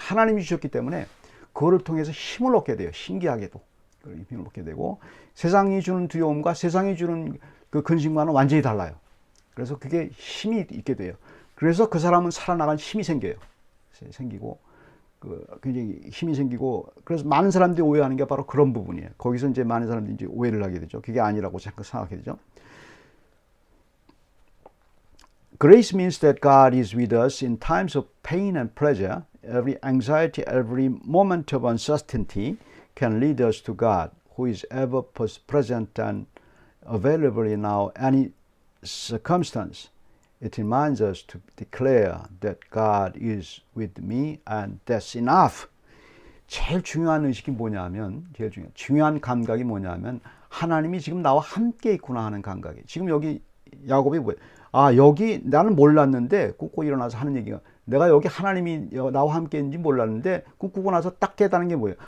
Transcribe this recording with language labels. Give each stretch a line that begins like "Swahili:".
Korean: 하나님이 주셨기 때문에 그거를 통해서 힘을 얻게 돼요. 신기하게도 힘을 얻게 되고 세상이 주는 두려움과 세상이 주는 그 근심과는 완전히 달라요. 그래서 그게 힘이 있게 돼요. 그래서 그 사람은 살아나갈 힘이 생기고 굉장히 힘이 생기고 그래서 많은 사람들이 오해하는 게 바로 그런 부분이에요. 거기서 이제 많은 사람들이 이제 오해를 하게 되죠. 그게 아니라고 생각하게 되죠.
English: Grace means that God is with us in times of pain and pleasure. Every anxiety, every moment of uncertainty can lead us to God, who is ever present and available in our any circumstance. It reminds us to declare that God is with me and that's enough.
Korean: 제일 중요한 의식이 뭐냐면, 제일 중요한 감각이 뭐냐면, 하나님이 지금 나와 함께 있구나 하는 감각이. 지금 여기 야곱이 뭐예요? 아, 여기 나는 몰랐는데, 꾹꾹 일어나서 하는 얘기가, 내가 여기 하나님이 나와 함께 있는지 몰랐는데, 꾹꾹고 나서 딱 깨달은 게 뭐예요?